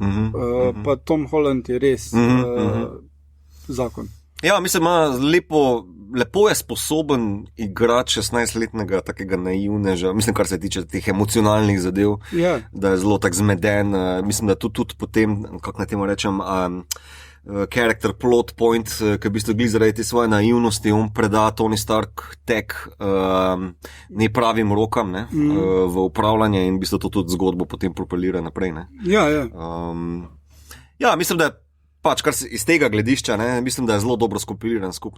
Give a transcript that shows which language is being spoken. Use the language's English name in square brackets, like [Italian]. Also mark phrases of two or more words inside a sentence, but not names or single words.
[Slovenian] Pa Tom Holland je res zakon. Ja, mislim, lepo je sposoben igrati 16-letnega takega naivneža, mislim, kar se tiče teh emocionalnih zadev, da je zelo tak zmeden, mislim, da tudi potem, kako na temu rečem, [English] character plot point, [Slovenian] ki v bistvu glih zaradi te svoje naivnosti, on preda Tony Stark tek nepravim rokam v upravljanje in v bistvu to tudi zgodbo potem propelira naprej. Ja, mislim, da pač, kar se iz tega gledišča, mislim, da je zelo dobro skompiliran skupne.